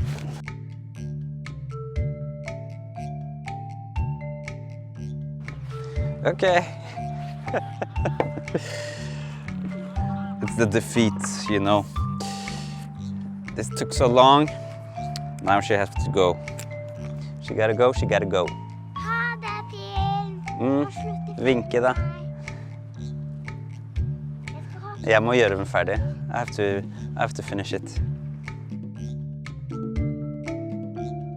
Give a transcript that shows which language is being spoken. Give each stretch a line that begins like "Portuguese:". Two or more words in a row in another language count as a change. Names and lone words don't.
English: Okay. It's the defeat, you know. This took so long. Now she has to go. She gotta go, she gotta go.
Norwegian: Ha det, Pil. Vinke da. Jeg må gjøre den ferdig.
English: I have to finish it.